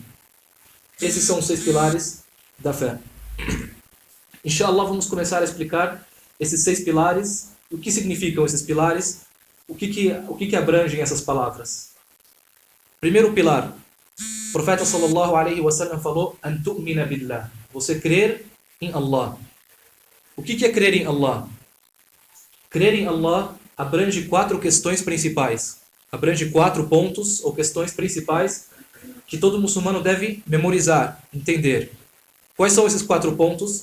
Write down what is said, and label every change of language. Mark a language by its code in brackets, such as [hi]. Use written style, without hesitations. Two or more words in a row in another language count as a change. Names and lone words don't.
[pt] Esses são os 6 pilares da fé. Inshallah, vamos começar a explicar esses 6 pilares, o que significam esses pilares, o que abrangem essas palavras. Primeiro pilar, o profeta [ar] صلى الله عليه وسلم [pt] falou: [ar] "أن تؤمن بالله", [pt] você crer em Allah. O que é crer em Allah? Crer em Allah abrange 4 questões principais. Abrange 4 pontos ou questões principais que todo muçulmano deve memorizar, entender. Quais são esses 4 pontos?